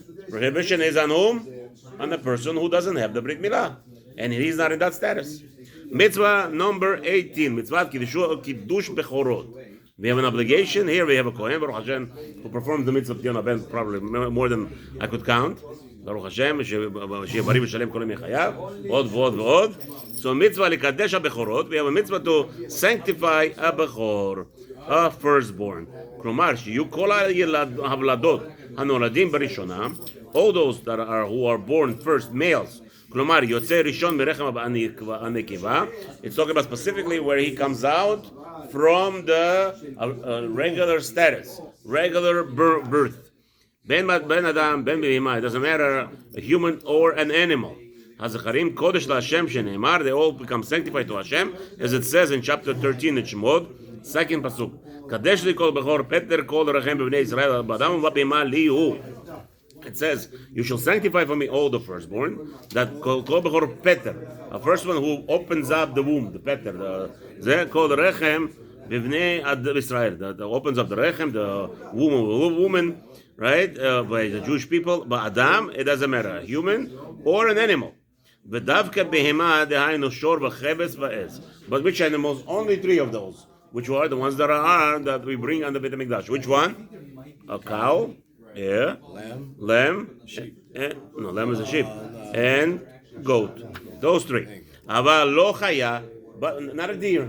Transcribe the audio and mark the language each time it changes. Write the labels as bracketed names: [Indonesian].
[English] Prohibition is on whom? On the person who doesn't have the Brit Milah, and he's not in that status. Mitzvah number 18. Mitzvah Kiddush Bechorot. We have an obligation. Here we have a Kohen, Baruch Hashem, who performs the mitzvah of Yom HaBen probably more than I could count. [Hebrew] Baruch Hashem, שיהיה בריא ושלם כל ימי חייו, עוד ועוד ועוד. [English] So mitzvah [Hebrew] לקדש הבכורות. [English] We have a mitzvah to sanctify a bechor, a firstborn. [Hebrew] כלומר, שיהיו כל הוולדות הנולדים בראשונה, [English] all those that are who are born first males, [Hebrew] כלומר, יוצא ראשון מרחם הנקבה, [English] it's talking about specifically where he comes out from the regular status, regular birth. Ben Adam, Ben Behima, it doesn't matter, a human or an animal. [Hebrew] הזכרים קודש להשם שנאמר, [English] they all become sanctified to Hashem, as it says in chapter 13 in Shemot, second pasuk. [Hebrew] קדש לי כל בכור פטר כל רחם בבני ישראל, באדם ובבהמה לי הוא. [English] It says, you shall sanctify for me all the firstborn, that kol bechor peter, a first one who opens up the womb, the peter, זה called rechem b'vnei Israel, that opens up the rechem, the womb of a woman, right, by the Jewish people, but Adam, it doesn't matter, a human or an animal. [Hebrew] ודווקא בהמה דהיינו שור וחבץ ועז. [English] But which animals? Only three of those, which are the ones that we bring on the Beit HaMikdash. Which one? A cow. Yeah. Lamb. Sheep. No, lamb is a sheep. And goat. Those three. [Hebrew] אבל לא חיה, [English] but not a deer.